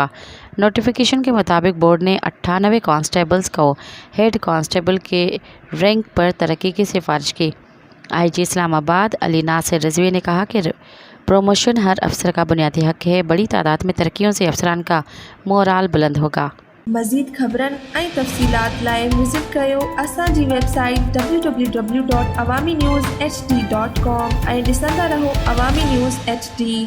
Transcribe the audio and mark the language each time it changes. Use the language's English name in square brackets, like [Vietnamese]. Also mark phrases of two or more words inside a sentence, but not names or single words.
[Urdu] نوٹیفیکیشن کے مطابق بورڈ نے 98 کانسٹیبلز کو ہیڈ کانسٹیبل کے رینک پر ترقی کی سفارش کی۔ آئی جی اسلام آباد علی ناصر رضوی نے کہا کہ پروموشن ہر افسر کا بنیادی حق ہے۔ بڑی تعداد میں ترقیوں سے افسران کا مورال بلند ہوگا۔ [Sindhi] مزید خبرن ۽ تفصيلات لاءِ وزٽ ڪيو اسانجي ويبسائيٽ www.awamiNewsHD.com ۽ ڏسندا رهو عوامي نيوز HD.